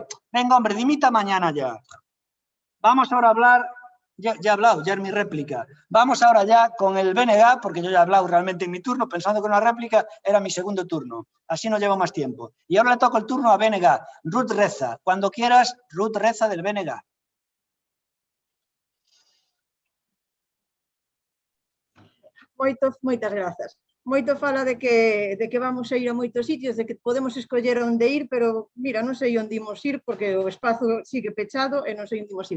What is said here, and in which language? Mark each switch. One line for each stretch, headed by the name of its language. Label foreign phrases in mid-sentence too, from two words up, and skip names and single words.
Spanish: Venga, hombre, dimita mañana ya. Vamos ahora a hablar, ya he hablado, ya es mi réplica. Vamos ahora ya con el BNG, porque yo ya he hablado realmente en mi turno, pensando que una réplica era mi segundo turno. Así no llevo más tiempo. Y ahora le toco el turno a BNG. Ruth Reza. Cuando quieras, Ruth Reza del BNG.
Galician: Moitas grazas. Moito fala de que vamos a ir a moitos sitios, de que podemos escoller onde ir, pero mira, non sei onde imos ir porque o espazo sigue pechado e non sei onde imos ir.